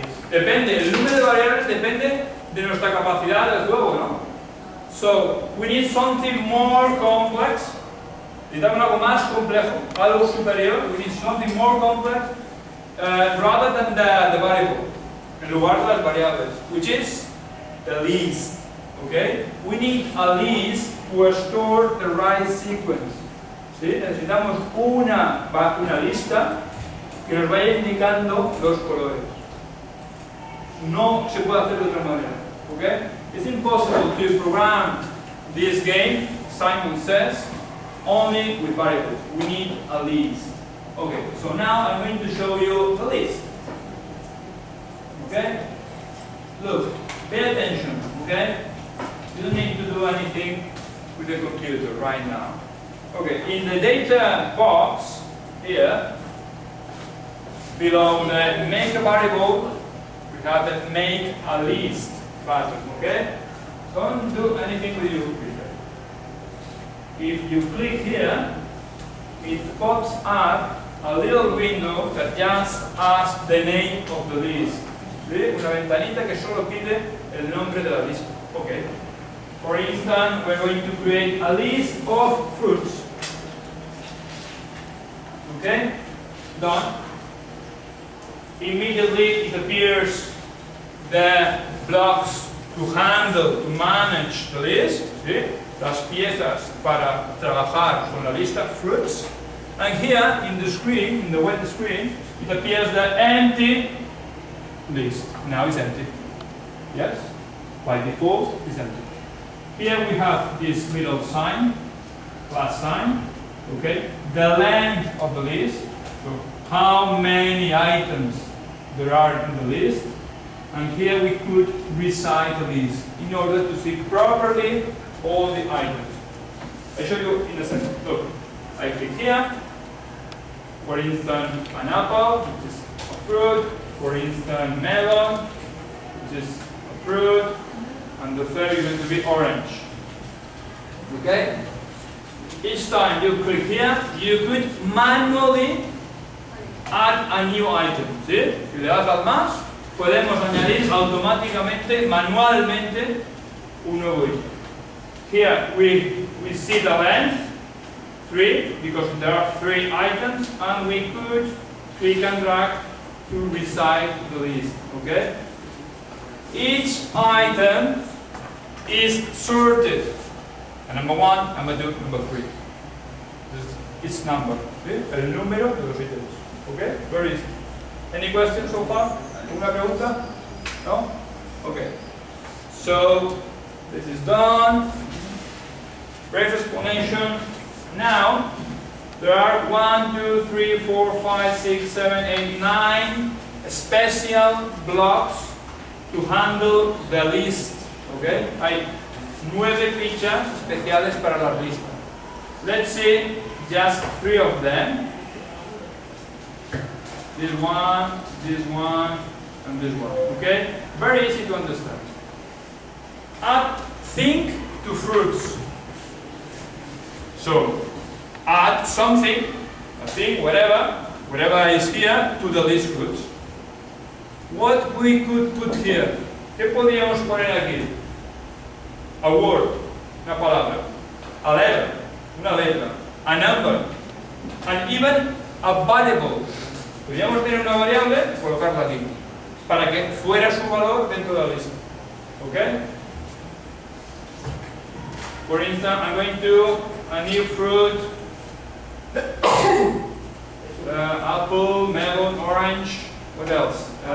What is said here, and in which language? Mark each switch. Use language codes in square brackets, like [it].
[es] Depende, el número de variables depende de nuestra capacidad del juego, ¿no? [en] So, we need something more complex. [es] Necesitamos algo más complejo, algo superior. [en] We need something more complex rather than the variable, [es] en lugar de las variables, [en] which is the list. Okay? We need a list to store the right sequence. [es] ¿Sí? Necesitamos una lista que nos vaya indicando los colores. No se puede hacer de otra manera. [en] Okay? It's impossible to program this game, Simon says, only with variables. We need a list. Okay, so now I'm going to show you the list. Okay? Look, pay attention, okay? You don't need to do anything with the computer right now. Okay, in the data box here, below the make a variable, we have the make a list button, okay? Don't do anything with your computer. If you click here, it pops up a little window that just asks the name of the list. [es] ¿Sí? Una ventanita que solo pide el nombre de la lista. [en] Okay. For instance, we're going to create a list of fruits. Okay? Done. Immediately it appears the blocks to handle, to manage the list. [es] ¿Sí? Las piezas para trabajar con la lista, fruits. [en] And here in the screen, in the web screen, it appears the empty list. Now it's empty. Yes? By default, it's empty. Here we have this middle sign, plus sign. Okay? The length of the list. So how many items there are in the list. And here we could recite the list in order to see properly all the items. I'll show you in a second. Look, I click here. For instance, an apple, which is a fruit. For instance, melon, which is a fruit. And the third is going to be orange. Okay? Each time you click here, you could manually add a new item. [es] ¿Sí? Si le das al más, podemos añadir automáticamente, manualmente, un nuevo item. [en] Here we see the length, 3, because there are 3 items, and we could click and drag to recite the list. Okay? Each item is sorted. And number 1, number 2, number 3. It's number. [es] ¿Sí? El número de los ítems. [en] Okay? Very easy. Any questions so far? [es] ¿Alguna pregunta? [en] No? Okay. So this is done. Brief explanation. Now, there are 1, 2, 3, 4, 5, 6, 7, 8, 9 special blocks to handle the list. Okay? [es] Hay 9 fichas especiales para la lista. [en] Let's see just 3 of them. This one, and this one. Okay? Very easy to understand. Add think to fruits. So, add something, a thing, whatever is here, to the list fruits. What we could put here? [es] ¿Qué podríamos poner aquí? [en] A word, [es] una palabra. [en] A letter, [es] una letra. [en] A number. And even a variable. [es] Podríamos tener una variable y colocarla aquí, para que fuera su valor dentro de la lista. [en] Okay? For instance, I'm going to do a new fruit. Apple, melon, orange. What else?